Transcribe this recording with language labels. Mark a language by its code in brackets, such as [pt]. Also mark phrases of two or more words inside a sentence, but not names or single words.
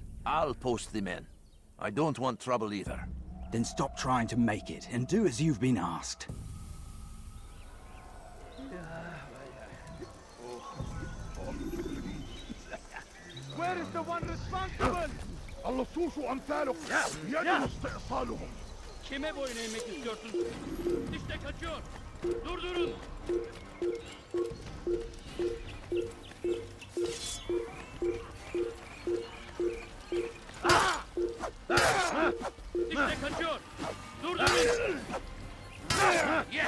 [en] I'll post the men. I don't want trouble either. Then stop trying to make it, and do as you've been asked. Where is the one responsible? [ar] اللصوص أمثالك يجب استئصالهم. [tr] Kime boyun eğmek istiyorsun? İşte kaçıyor. Durdurun. İşte kaçıyor. Durdurun. [en] Yes.